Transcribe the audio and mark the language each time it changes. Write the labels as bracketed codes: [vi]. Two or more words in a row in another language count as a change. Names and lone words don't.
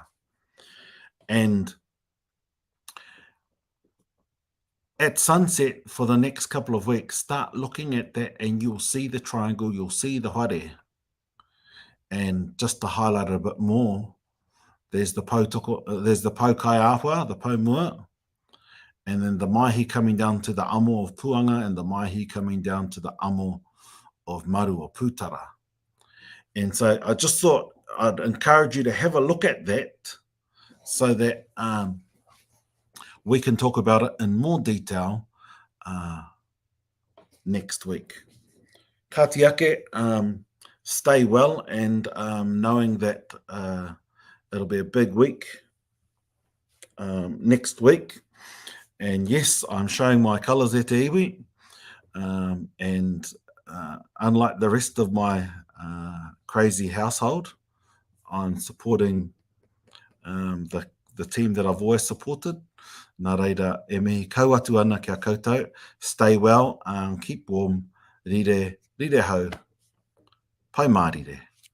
[en] And at sunset for the next couple of weeks, start looking at that and you'll see the triangle, you'll see the whare. And just to highlight it a bit more, there's the [mi] paukai āhua, [en] the paumua, and then the maihi coming down to the amo of puanga, and the maihi coming down to the amo of maru or putara. And so I just thought I'd encourage you to have a look at that so that we can talk about it in more detail next week. [mi] Ka te ake, [en] stay well, and knowing that it'll be a big week next week. And yes, I'm showing my colours [mi] e te iwi, [en] and unlike the rest of my crazy household, I'm supporting the team that I've always supported. [mi] Nā reira, e mihi kauatu ana kia koutou. [en] Stay well, keep warm, [mi] rire hau, pai mārire.